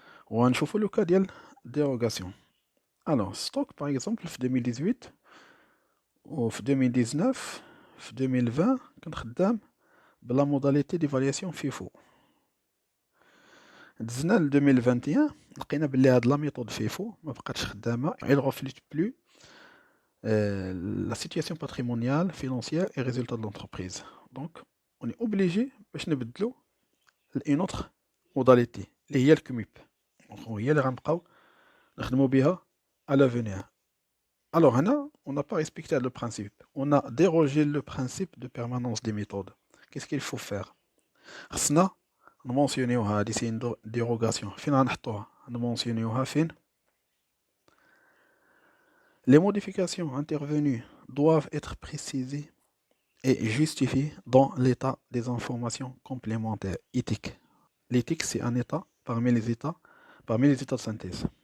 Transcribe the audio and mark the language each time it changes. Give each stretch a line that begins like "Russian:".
French: ونشوفوا le cas ديال dérogation. Alors, stock par exemple, في 2018 وفي 2019 في 2020
Arabic: كنت خدام بلا
French: modalité d'évaluation FIFO.
Arabic: دزنا ل 2021 لقينا بلي هاد لا ميثود فيفو ما بقاتش خدامه.
French: elle reflète plus la situation patrimoniale, financière et résultat de l'entreprise. Donc on est obligé
Arabic: باش نبدلو
French: une autre modalité
Arabic: اللي هي الكميب. هي اللي غنبقاو نخدمو بها à l'avenir.
French: Alors هنا on n'a pas respecté le principe, on a dérogé le principe de permanence des méthodes. Qu'est-ce qu'il faut faire?
Arabic: خصنا نمونسيونيوها هادي سي ديروغاسيون. فين غنحطوها؟ نمونسيونيوها فين؟
French: Les modifications intervenues doivent être précisées et justifiées dans l'état des informations complémentaires éthiques. L'éthique, c'est un état parmi les états de synthèse.